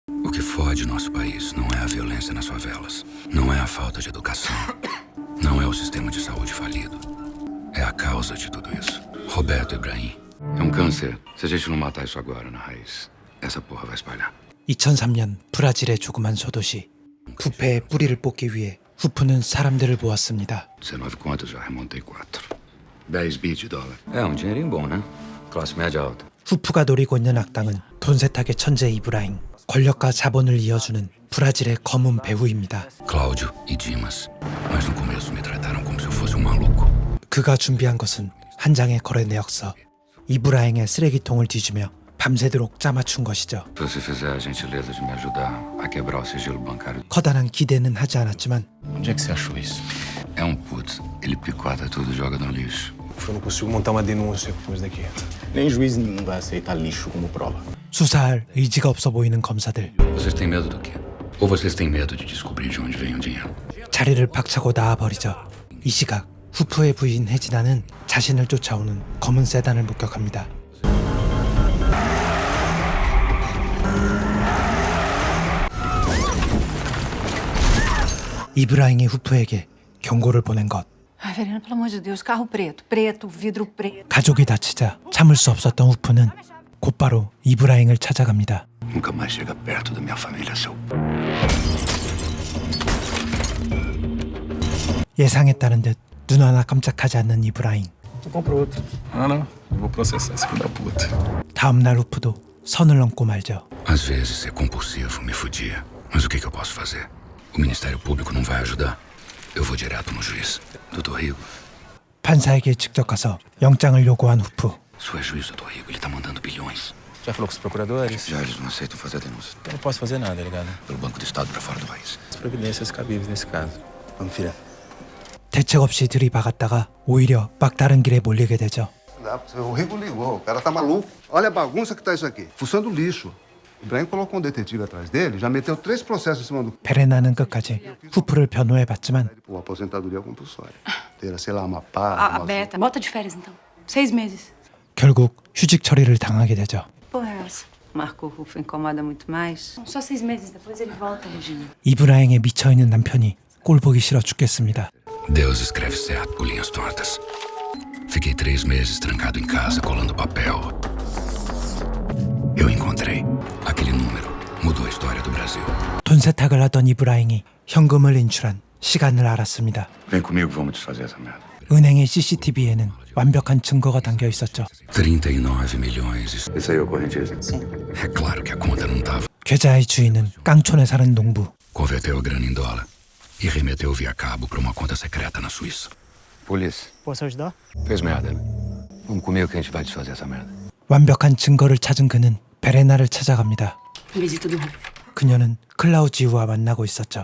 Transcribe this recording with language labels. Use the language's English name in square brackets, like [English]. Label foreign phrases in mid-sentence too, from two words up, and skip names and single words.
[Portuguese] O que fode nosso país não é a violência nas favelas, não é a falta de educação, não é o sistema de saúde falido. É a causa de tudo isso. Roberto Ibrahim. É um câncer. Se a gente não matar isso agora na raiz, essa porra vai espalhar. [Korean] 2003년 브라질의 조그만 소도시 부패의 뿌리를 뽑기 위해 후프는 사람들을 모았습니다. [Portuguese] 19 contas, já remontei 4. 10 bi de dólar. É um dinheirinho bom, né? Classe média alta. [Korean] 후프가 노리고 있는 악당은 돈 세탁의 천재 이브라임, 권력과 자본을 이어주는 브라질의 검은 배후입니다. [Portuguese] Cláudio e Dimas. Mas no começo me trataram como se eu fosse um maluco. [Korean] 그가 준비한 것은 한 장의 거래 내역서. 이브라임의 쓰레기통을 뒤지며 밤새도록 짜맞춘 것이죠. [Portuguese] Se você fizer a gentileza de me ajudar a quebrar o sigilo bancário. [Korean] 커다란 기대는 하지 않았지만 [Portuguese] Onde é que você achou isso? É um putz. Ele picota tudo e joga no lixo. Eu não consigo montar uma denúncia com isso daqui. Nem juiz nenhum vai aceitar lixo como prova. [Korean] 수사할 의지가 없어 보이는 검사들. [Portuguese] Vocês têm medo do quê? Ou vocês têm medo de descobrir de onde vem o dinheiro? [Korean] 자리를 박차고 나와버리죠. 이 시각 후프의 부인 혜진아는 자신을 쫓아오는 검은 세단을 목격합니다. 이브라임이 후프에게 경고를 보낸 것. [Portuguese] Ai, Verena, pelo amor de Deus, carro preto, preto, vidro preto. [Korean] 가족이 다치자 참을 수 없었던 후프는 곧바로 이브라임을 찾아갑니다. [Portuguese] Nunca mais chega perto da minha família, seu... [Korean] 예상했다는 듯 눈 하나 깜짝하지 않는 이브라임. [Portuguese] Tu compra outro. Ah, não. Eu vou processar esse filho da puta. [Korean] 다음 날 후프도 선을 넘고 말죠. [Portuguese] Às vezes ser compulsivo me fudia. Mas o que eu posso fazer? O Ministério Público não vai ajudar. Eu vou direto no juiz. Doutor Rigo. [Korean] 판사에게 직접 가서 영장을 요구한 후프. [Portuguese] Isso é juiz, doutor Rigo. Ele tá mandando bilhões. Já falou com os procuradores? Já eles não aceitam fazer a denúncia. Eu não posso fazer nada, ligado? Pelo Banco do Estado pra fora do país. As providências cabíveis nesse caso. Vamos, filha. [Korean] 대책 없이 들이박았다가 오히려 막다른 길에 몰리게 되죠. [Portuguese] O Rigo ligou, o cara tá maluco. Olha a bagunça que tá isso aqui. Fuçando lixo. O Ibrahim colocou um detetive atrás dele, já meteu 3 processos em cima do... [Korean] 베레나는 끝까지 후프를 변호해봤지만 [Portuguese] Pô, aposentadoria compulsória. Ter, sei lá, uma pá... A Beta, bota de férias então. 6 meses. [Korean] 결국 휴직 처리를 당하게 되죠. [Portuguese] Porra é essa? Marco Rufo incomoda muito mais. Só 6 meses, depois ele volta, Regina. [Korean] 이브라임에 미쳐있는 남편이 꼴보기 싫어 죽겠습니다. [Portuguese] Deus escreve certo por linhas tortas. Fiquei 3 meses trancado em casa, colando papel. Eu encontrei. Aquele número mudou a história do Brasil. [Korean] 돈 세탁을 하던 이브라임이 현금을 인출한 시간을 알았습니다. [Portuguese] Vem comigo, vamos desfazer essa merda. [Korean] 은행의 CCTV에는 완벽한 증거가 담겨 있었죠. [Portuguese] 39 milhões. Isso aí é o correntista? Sim. É claro que a conta não tava. [Korean] 계좌의 주인은 깡촌에 사는 농부. [Portuguese] Converteu a grana em dólar e remeteu via cabo para uma conta secreta na Suíça. Polícia. Posso ajudar? Fez merda, né? Vamos comigo que a gente vai desfazer essa merda. [Korean] 완벽한 증거를 찾은 그는 베레나를 찾아갑니다. [Portuguese] Visita do Rufo. [Korean] 그녀는 클라우지우와 만나고 있었죠.